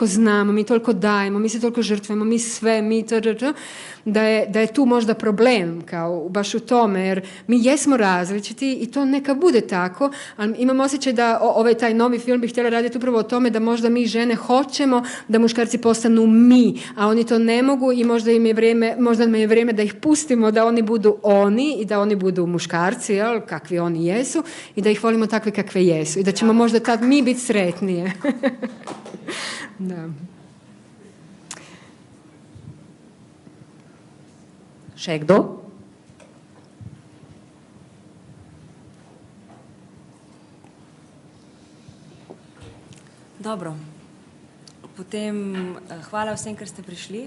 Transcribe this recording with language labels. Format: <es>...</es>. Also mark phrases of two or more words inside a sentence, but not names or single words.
<hr>znamo, mi toliko dajemo, mi se toliko žrtvujemo, mi sve, da je tu možda problem kao baš u tome jer mi jesmo različiti i to neka bude tako, ali imam osjećaj da taj novi film bi htjela raditi upravo o tome da možda mi žene hoćemo da muškarci postanu mi, a oni to ne mogu i možda nam je vrijeme da ih pustimo da oni budu oni i da oni budu muškarci, jel, kakvi oni jesu i da ih volimo takve kakve jesu i da ćemo možda tad mi biti sretnije. Da.</hr> <sl>Še kdo? Dobro. Potem hvala vsem, ker ste prišli.</sl>